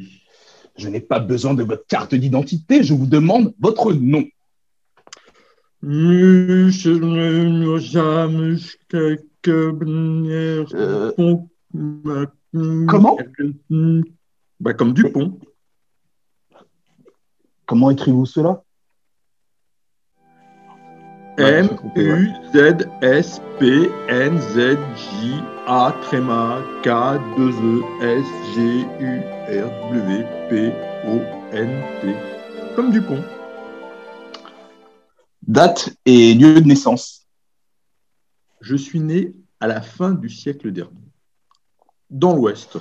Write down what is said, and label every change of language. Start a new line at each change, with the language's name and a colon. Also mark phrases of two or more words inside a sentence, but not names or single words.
French: Je n'ai pas besoin de votre carte d'identité, je vous demande votre nom. Comment? Comme Dupont. Comment écrivez-vous cela? M-U-Z-S-P-N-Z-J-A-K-2-E-S-G-U-R-W-P-O-N-T. Comme Dupont. Date et lieu de naissance. Je suis né à la fin du siècle dernier, dans l'Ouest.